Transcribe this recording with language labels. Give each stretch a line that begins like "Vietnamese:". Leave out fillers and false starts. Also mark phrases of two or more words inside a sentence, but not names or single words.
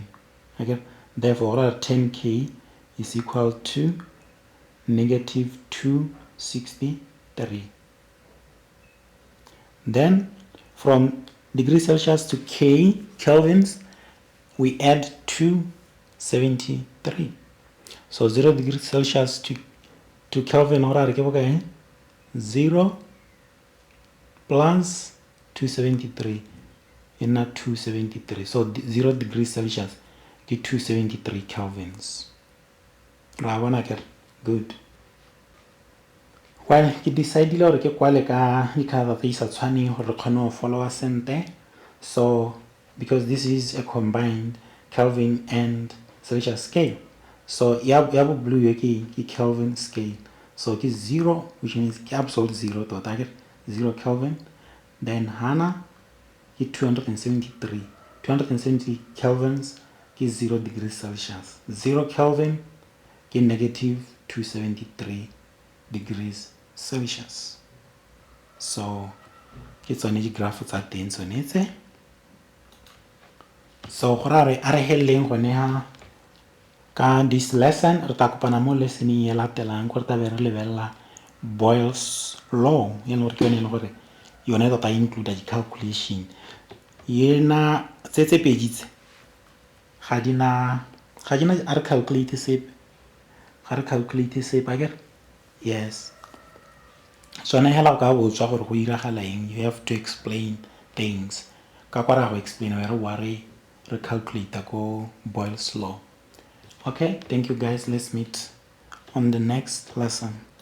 English: Okay, therefore 10K is equal to negative 263. Then from degrees Celsius to Kelvins, we add 273. So 0 degrees Celsius to Kelvin
Tswana: ora re ke bokae? 0 plus 273 e nna 273.
English: So 0 degrees Celsius ke 273 kelvins.
Tswana: Ra bona ke good.
English: Well,
Tswana: ke decidile gore ke kwale ka dikhara tse di sa tshwaneng gore re kgone go followa sente.
English: So because this is a combined Kelvin and Celsius scale, so
Tswana: ya bo blue yo ke
English: Kelvin scale, so ke 0, which means ke absolute 0
Tswana: tota ke
English: 0 Kelvin. Then
Tswana: hana ke
English: 270 kelvins ke 0 degrees Celsius. 0 Kelvin ke negative 273 degrees Celsius.
Tswana: So ke tsone digraph tsa teng tsone tse. So go ra re a re heleng gone ha ka
English: this lesson
Tswana: re ta kopana mo lessoning e latelang gore ta be re lebelela Boyle's law e leng gore ke yone e leng gore yone tota include di-calculation yena tse pedi tse ga di na a re calculate sepe akere. Yes, sone hela go ka botswa gore go iragala eng,
English: you have to explain things
Tswana: ka kwa ra go explain re calculate ko
English: Boyle's law. Okay, thank you guys, let's meet on the next lesson.